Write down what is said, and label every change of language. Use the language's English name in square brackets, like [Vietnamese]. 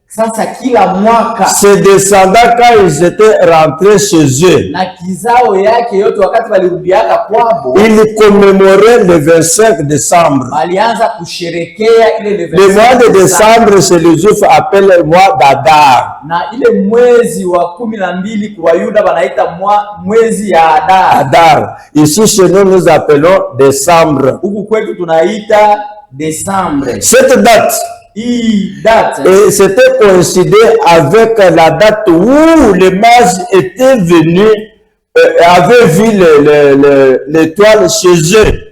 [Swahili] sasa kila mwaka, [French] ses descendants, quand ils étaient rentrés chez eux, [Swahili] na kizao yake yote wakati walirudiaka kwabo, [French] ils commémoraient le 25 décembre. [Swahili] walianza kusherekea ile le 25. [French] Le mois de décembre, c'est le Juif appelle le mois d'Adar. [Swahili] Na ile mwezi wa 12 kwa Yuda wanaita mwezi ya Adar. Adar. [French] Ici chez nous, nous appelons décembre. [Swahili] Huku kwetu tunaita décembre. [French] Cette date, et c'était coïncidé avec la date où les mages étaient venus, avaient vu l'étoile chez eux.